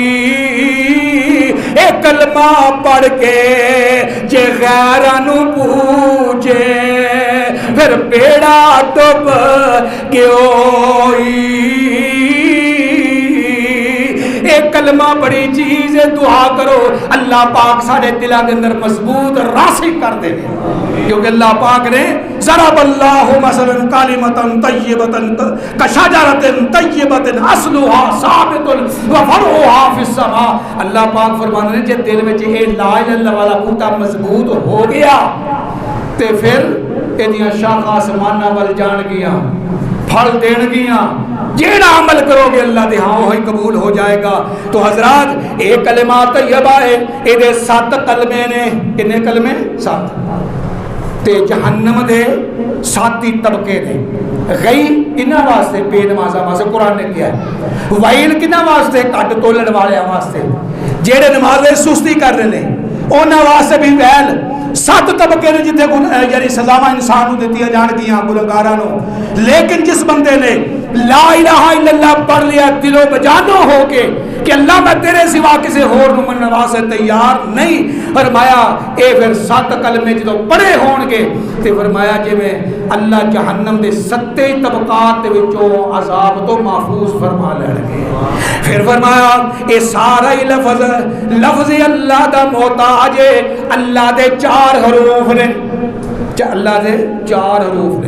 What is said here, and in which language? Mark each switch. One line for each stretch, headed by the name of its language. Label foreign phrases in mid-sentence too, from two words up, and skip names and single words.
Punjabi: اے کلمہ پڑھ کے جے غیرانو پوچھے پھر بیڑا ڈوب کے ہوئی.
Urdu: ایک کلمہ بڑی چیز ہے. دعا کرو اللہ پاک سارے دلوں کے اندر مضبوط راسخ کر دے کیونکہ اللہ پاک نے
Arabic: ضرب اللہ مثلا کلمۃ طیبۃ کشجرۃ طیبۃ اصلها ثابت وفرعها فی السماء.
Punjabi: اللہ پاک فرماتے ہیں جب دل میں یہ
Arabic: لا الہ الا اللہ
Punjabi: والا کوٹا مضبوط ہو گیا تے پھر ایدیاں شاخاں آسماناں ول جان گیاں پھل دین گیاں. جیڑا عمل کرو گے اللہ دے ہاں وہی قبول ہو جائے گا. تو حضرات ایک کلمہ طیبہ ہے ایدے 7 کلمے نے. کنے کلمے 7 تے جہنم دے 7 طبقے نے. غی کنہ واسطے بے نمازاں واسطے قرآن نے کیا ہے. ویل کنہ واسطے کٹ تولن والے واسطے جیڑے نماز سستی کر رہے ہیں انہاں واسطے بھی ویل. 7 طبقے نے جتنے یعنی سزاواں انسان نوں دتیاں جان گیاں گنہگاراں نوں. لیکن جس بندے نے
Arabic: لا الہ الا اللہ
Punjabi: پڑھ لیا دل و بجانو ہو کے کہ اللہ میں تیرے سوا کسی اور نوں منن واسطے تیار نہیں. فرمایا اے پھر 7 کلمے جدوں پڑھے ہون گے تے فرمایا جویں اللہ جہنم دے 7 طبقات دے وچوں عذاب تو محفوظ فرما لین گے. پھر فرمایا اے سارا ہی لفظ اللہ دا محتاج ہے. اللہ دے 4 حروف نے. اللہ دے 4 حروف نے.